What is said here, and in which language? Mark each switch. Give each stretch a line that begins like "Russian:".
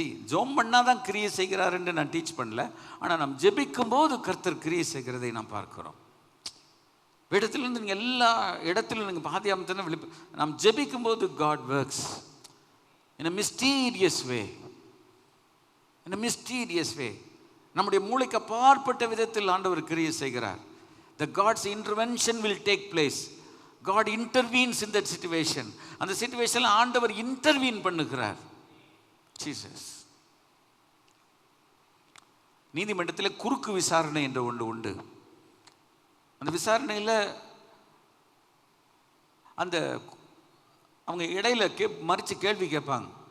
Tamil: ஜெபம் பண்ணால் தான் கிரியை செய்கிறார் என்று நான் டீச் பண்ணல. ஆனால் நாம் ஜெபிக்கும் போது கர்த்தர் கிரியை செய்கிறதை நாம் பார்க்கிறோம். இடத்துலேருந்து நீங்கள் எல்லா இடத்துலையும் நீங்கள் பாதியாமத்தில் நாம் ஜெபிக்கும் போது
English: God works in a mysterious way. In a mysterious way.
Tamil: நம்முடைய மூளைக்கு அப்பாற்பட்ட விதத்தில் ஆண்டவர் கிரியை செய்கிறார்.
English: The God's intervention will take place. God intervenes in that situation.
Tamil: அந்த சிச்சுவேஷனில் ஆண்டவர் இன்டர்வீன் பண்ணுகிறார். ஜீசஸ். நீதிமன்றத்தில் குறுக்கு விசாரணை என்ற ஒன்று உண்டு. அந்த விசாரணையில் அந்த அவங்க இடையில மறித்து கேள்வி கேட்பாங்க.